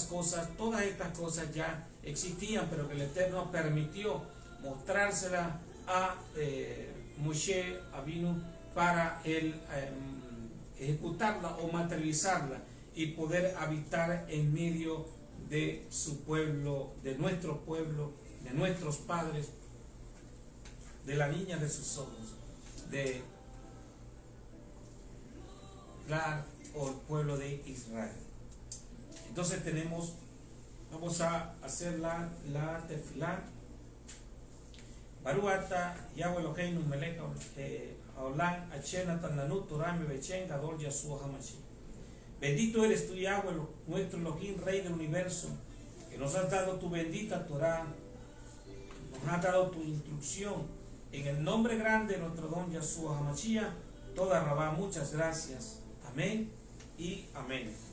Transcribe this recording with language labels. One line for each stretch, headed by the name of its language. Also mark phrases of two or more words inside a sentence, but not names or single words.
Spanish: cosas ya existían, pero que el Eterno permitió mostrársela a Moshe Avinu para él ejecutarla o materializarla y poder habitar en medio de su pueblo, de nuestro pueblo, de nuestros padres, de la niña de sus ojos, de o el pueblo de Israel. Entonces vamos a hacer la tefilá.
Hebrew: ברוך אתה יהוה אלוהינו מלך העולם אשר נתן לנו תורה מבחן גדול ישוע המשיח.
Spanish: Bendito eres tú, Yahweh, nuestro Elohim, Rey del universo, que nos has dado tu bendita Torah, nos has dado tu instrucción. En el nombre grande de nuestro don Yeshua HaMashiach,
Hebrew: תודה רבה,
Spanish: muchas gracias. Amén y amén.